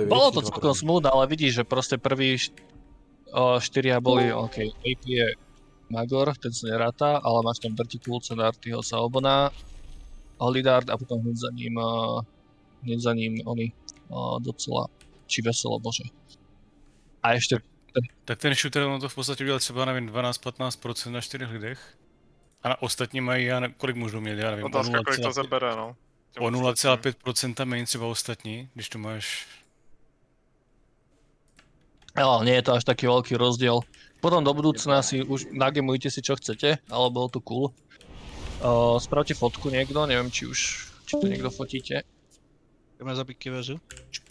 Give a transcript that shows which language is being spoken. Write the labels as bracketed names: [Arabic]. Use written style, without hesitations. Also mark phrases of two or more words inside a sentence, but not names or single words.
[Slovak] Bolo to celkom smooth, ale vidíš, že proste prvý 4 boli, OK, AP je Magor, ten sa neráta, ale máš tam Vertical, Artyho Saobona, Holidard a potom hneď za ním oni docela, či veselo, bože. A ešte... [Czech] Tak ten shooter on to v podstatě udělal třeba, nevím, 12-15% na 4 lidech. A na ostatní mají, já nevím, kolik můžou mít, já nevím, Otázka, kolik to zabere, no. o 0,5% méně třeba ostatní, když to máš... [Slovak] Ale nie je to až taký veľký rozdiel. Potom do budúcna si už nagemujte si čo chcete, ale bolo to cool. Spravte fotku niekto, neviem či to niekto fotíte. Ideme zabiť Kivezu.